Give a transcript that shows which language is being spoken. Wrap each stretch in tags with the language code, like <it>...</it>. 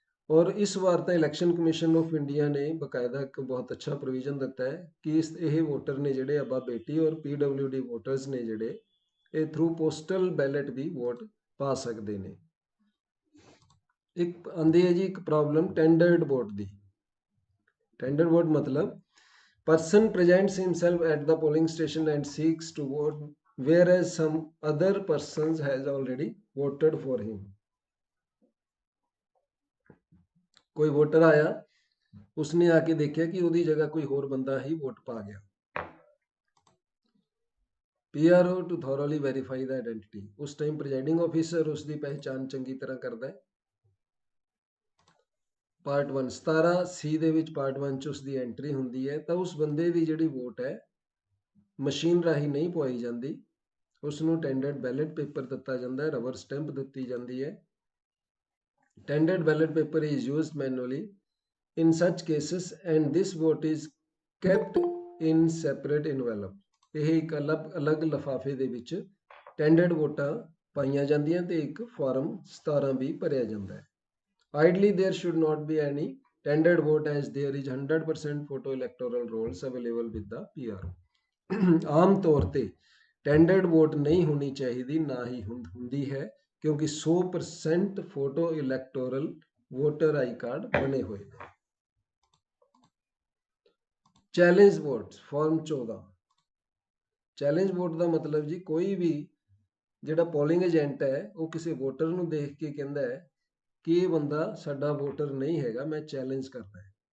<pa>ਔਰ ਇਸ ਵਾਰ ਤਾਂ ਇਲੈਕਸ਼ਨ ਕਮਿਸ਼ਨ ਆਫ ਇੰਡੀਆ ਨੇ ਬਕਾਇਦਾ ਇੱਕ ਬਹੁਤ ਅੱਛਾ ਪ੍ਰੋਵੀਜ਼ਨ ਦਿੱਤਾ ਹੈ ਕਿ ਇਹ ਵੋਟਰ ਨੇ ਜਿਹੜੇ ਅੱਬਾ ਬੇਟੀ ਔਰ PWD ਵੋਟਰਸ ਨੇ ਜਿਹੜੇ, ਇਹ</pa> <en>through postal ballot</en> <pa>ਵੀ ਵੋਟ ਪਾ ਸਕਦੇ ਨੇ। ਇੱਕ ਆਉਂਦੀ ਹੈ ਜੀ ਇੱਕ ਪ੍ਰੋਬਲਮ ਟੈਂਡਰਡ ਵੋਟ ਦੀ। ਟੈਂਡਰਡ ਵੋਟ ਮਤਲਬ</pa> <en>person presents himself at the polling station and seeks to vote whereas some other persons has already voted for him.</en> <pa>ਕੋਈ ਵੋਟਰ ਆਇਆ, ਉਸਨੇ ਆ ਕੇ ਦੇਖਿਆ ਕਿ ਉਹਦੀ ਜਗ੍ਹਾ ਕੋਈ ਹੋਰ ਬੰਦਾ ਹੀ ਵੋਟ ਪਾ ਗਿਆ।</pa> <en>PRO to thoroughly verify the identity,</en> <pa>ਉਸ ਟਾਈਮ ਪ੍ਰੈਜ਼ਾਈਡਿੰਗ ਆਫੀਸਰ ਉਸ ਦੀ ਪਹਿਚਾਣ ਚੰਗੀ ਤਰ੍ਹਾਂ ਕਰਦਾ ਹੈ। ਪਾਰਟ 1 17C ਦੇ ਵਿੱਚ ਪਾਰਟ 1 ਚ ਉਸ ਦੀ ਐਂਟਰੀ ਹੁੰਦੀ ਹੈ ਤਾਂ ਉਸ ਬੰਦੇ ਦੀ ਜਿਹੜੀ ਵੋਟ ਹੈ ਮਸ਼ੀਨ ਰਾਹੀਂ ਨਹੀਂ ਪਵਾਈ ਜਾਂਦੀ, ਉਸ ਨੂੰ ਟੈਂਡਰਡ ਬੈਲਟ ਪੇਪਰ ਦਿੱਤਾ ਜਾਂਦਾ ਹੈ, ਰਬਰ ਸਟੈਂਪ ਦਿੱਤੀ ਜਾਂਦੀ ਹੈ।</pa> <en>Tendered ballot paper is used manually in such cases and this vote is kept in separate envelope.</en> <pa>ਇਹ ਇੱਕ ਅਲੱਗ ਲਿਫਾਫੇ ਦੇ ਵਿੱਚ ਟੈਂਡਰਡ ਵੋਟਾਂ ਪਾਈਆਂ ਜਾਂਦੀਆਂ ਤੇ ਇੱਕ ਫਾਰਮ 17 ਵੀ ਭਰਿਆ ਜਾਂਦਾ ਹੈ।</pa> <en>Ideally there should not be any tendered vote as there is 100% photo electoral rolls available with the PRO.</en> <pa>ਆਮ ਤੌਰ ਤੇ ਟੈਂਡਰਡ ਵੋਟ ਨਹੀਂ ਹੋਣੀ ਚਾਹੀਦੀ, ਨਾ ਹੀ ਹੁੰਦੀ ਹੈ, ਕਿਉਂਕਿ 100% photo electoral voter I card ਬਣੇ ਹੋਏ ਨੇ। Challenge vote farm 14। Challenge vote ਦਾ ਮਤਲਬ ਜੀ ਕੋਈ ਵੀ ਜਿਹੜਾ ਪੋਲਿੰਗ ਏਜੰਟ ਹੈ ਉਹ ਕਿਸੇ ਵੋਟਰ ਨੂੰ ਦੇਖ ਕੇ ਕਹਿੰਦਾ ਹੈ ਕਿ ਇਹ ਬੰਦਾ ਸਾਡਾ ਵੋਟਰ ਨਹੀਂ ਹੈਗਾ, ਮੈਂ ਚੈਲੰਜ ਕਰਦਾ ਹੈ।</pa>